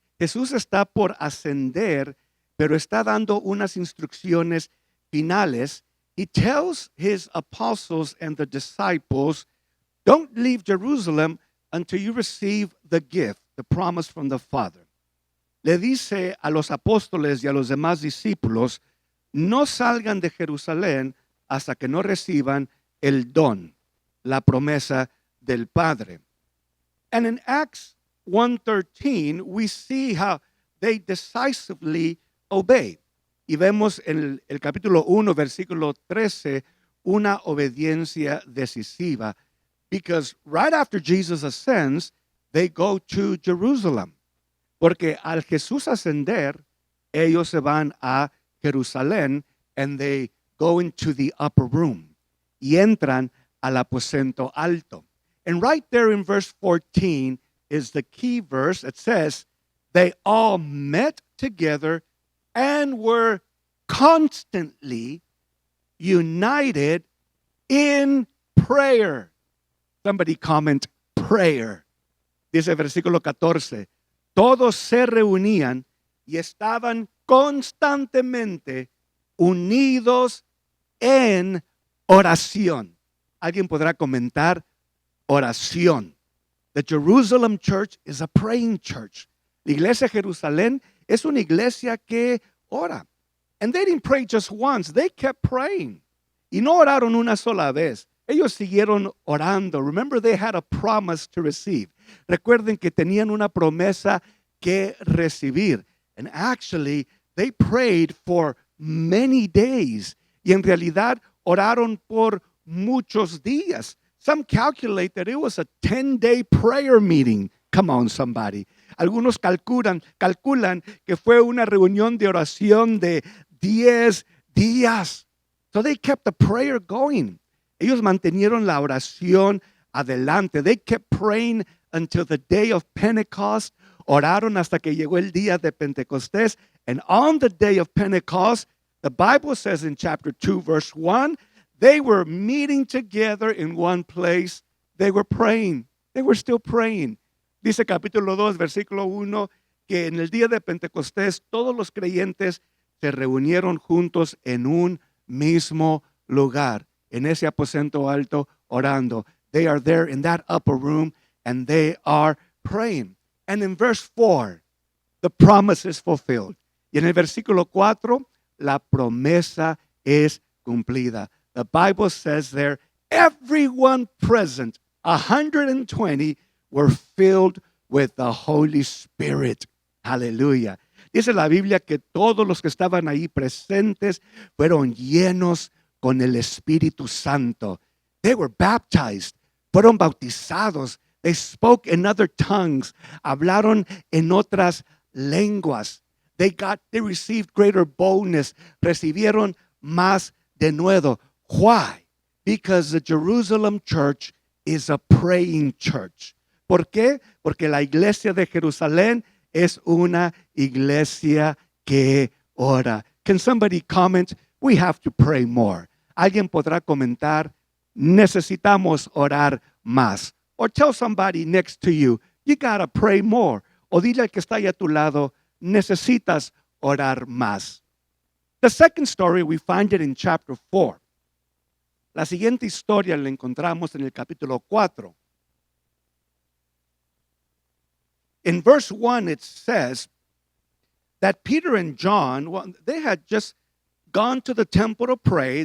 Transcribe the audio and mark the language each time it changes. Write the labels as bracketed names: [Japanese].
[Spanish] Jesús está por ascender, pero está dando unas instrucciones finales. [English] He tells his apostles and the disciples, don't leave Jerusalem until you receive the gift, the promise from the Father. [Spanish] Le dice a los apóstoles y a los demás discípulos, no salgan de Jerusalén hasta que no reciban el don, la promesa del Padre. [English] And in Acts 1:13, we see how they decisively obeyed. [Spanish] Y vemos en el capítulo 1, versículo 13, una obediencia decisiva. [English] Because right after Jesus ascends, they go to Jerusalem. [Spanish] Porque al Jesús ascender, ellos se van a Jerusalén [English] and they go into the upper room. [Spanish] Y entran al aposento alto. [English] And right there in verse 14 is the key verse. It says, they all met together and were constantly united in prayer. Somebody comment prayer. [Spanish] Dice el versículo 14, todos se reunían y estaban constantemente unidos en oración. Alguien podrá comentar oración. [English] The Jerusalem church is a praying church. [Spanish] La iglesia de Jerusalén es una iglesia que ora. [English] And they didn't pray just once, they kept praying. [Spanish] Y no oraron una sola vez. Ellos siguieron orando. [English] Remember, they had a promise to receive. [Spanish] Recuerden que tenían una promesa que recibir. [English] And actually, they prayed for many days. [Spanish] Y en realidad oraron por muchos días. [English] Some calculate that it was a 10-day prayer meeting. Come on, somebody. [Spanish] Algunos calculan que fue una reunión de oración de 10 días. [English] So they kept the prayer going. [Spanish] Ellos mantenieron la oración adelante. [English] They kept praying until the day of Pentecost. [Spanish] Oraron hasta que llegó el día de Pentecostés. [English] And on the day of Pentecost, the Bible says in chapter 2, verse 1, they were meeting together in one place. They were praying. They were still praying. [Spanish] Dice capítulo 2, versículo 1, que en el día de Pentecostés todos los creyentes se reunieron juntos en un mismo lugar, en ese aposento alto, orando. [English] They are there in that upper room and they are praying. And in verse 4, the promise is fulfilled. [Spanish] Y en el versículo 4, la promesa es cumplida. [English] The Bible says there, everyone present, 120, were filled with the Holy Spirit. Hallelujah. [Spanish] Dice la Biblia que todos los que estaban ahí presentes fueron llenos con el Espíritu Santo. [English] They were baptized. [Spanish] Fueron bautizados. [English] They spoke in other tongues. [Spanish] Hablaron en otras lenguas. [English] They received greater boldness. [Spanish] Recibieron más denuedo. [English] Why? Because the Jerusalem church is a praying church. [Spanish] ¿Por qué? Porque la iglesia de Jerusalén es una iglesia que ora. [English] Can somebody comment? We have to pray more. [Spanish] Alguien podrá comentar, necesitamos orar más. [English] Or tell somebody next to you, you gotta pray more. [Spanish] O dile al que está ahí a tu lado, necesitas orar más. [English] The second story, we find it in chapter 4. [Spanish] La siguiente historia la encontramos en el capítulo 4. [English] In verse 1, it says that Peter and John, well, they had just gone to the temple to pray.